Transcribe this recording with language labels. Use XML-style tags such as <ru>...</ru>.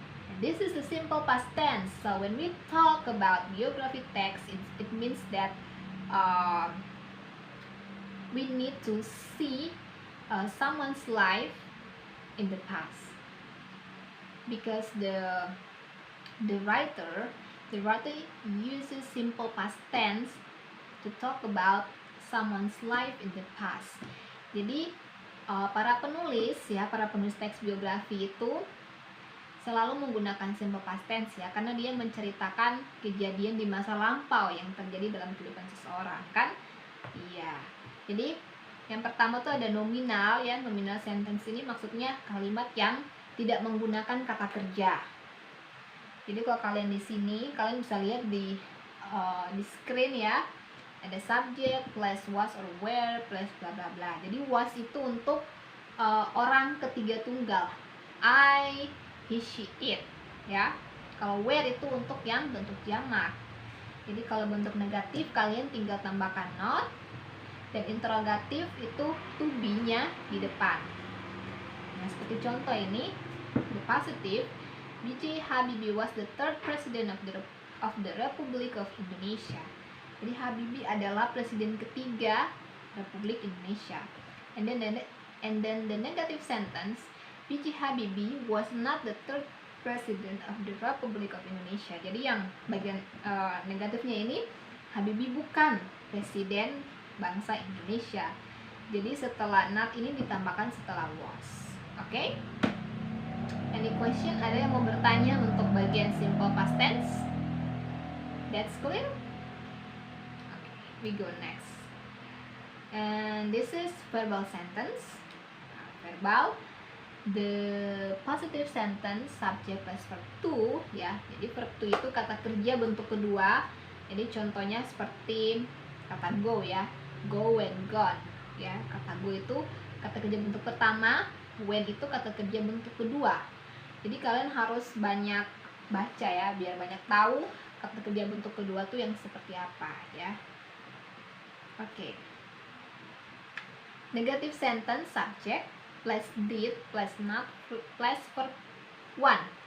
<en>And this is the simple past tense. So when we talk about biography text, it means that we need to see someone's life in the past, because the writer uses simple past tense to talk about someone's life in the past.</en> <id>Jadi para penulis teks biografi itu selalu menggunakan simple past tense, ya, karena dia menceritakan kejadian di masa lampau yang terjadi dalam kehidupan seseorang, kan? Iya. Jadi yang pertama tuh ada nominal, ya. Nominal sentence ini maksudnya kalimat yang tidak menggunakan kata kerja. Jadi kalau kalian di sini, kalian bisa lihat di screen, ya, ada</id> <en>subject plus was or were plus bla bla</en> <id>bla. Jadi was itu untuk orang ketiga tunggal,</id> <en>I, he, she, it,</en> <id>ya. Kalau were itu untuk yang bentuk jamak. Jadi kalau bentuk negatif kalian tinggal tambahkan not, dan interrogatif itu to be-nya di depan. Nah, seperti contoh ini,</id> <en>the positive,</en> <id>B.J.</id> <en>Habibie was the third president of the Republic of Indonesia.</en> <id>Jadi Habibie adalah presiden ketiga Republik Indonesia.</id> <en>And then the negative sentence, B.J. Habibie was not the third president of the Republic of Indonesia.</en> <id>Jadi yang bagian negatifnya ini, Habibie bukan presiden bangsa Indonesia. Jadi setelah not ini ditambahkan setelah was. Oke?</id> <en>Any question?</en> <id>Ada yang mau bertanya untuk bagian simple past tense?</id> <en>That's clear? Okay, we go next. And this is verbal sentence. Verbal, the positive sentence, subject plus verb to, ya.</en> <id>Jadi verb to itu kata kerja bentuk kedua. Jadi contohnya seperti kata go, ya.</id> <en>Go, went, gone,</en> <id>ya. Kata go itu kata kerja bentuk pertama, when itu kata kerja bentuk kedua. Jadi kalian harus banyak baca, ya, biar banyak tahu kata kerja bentuk kedua tuh yang seperti apa, ya. Oke.</id> <en>Negative sentence, subject plus did plus not plus verb one.</en>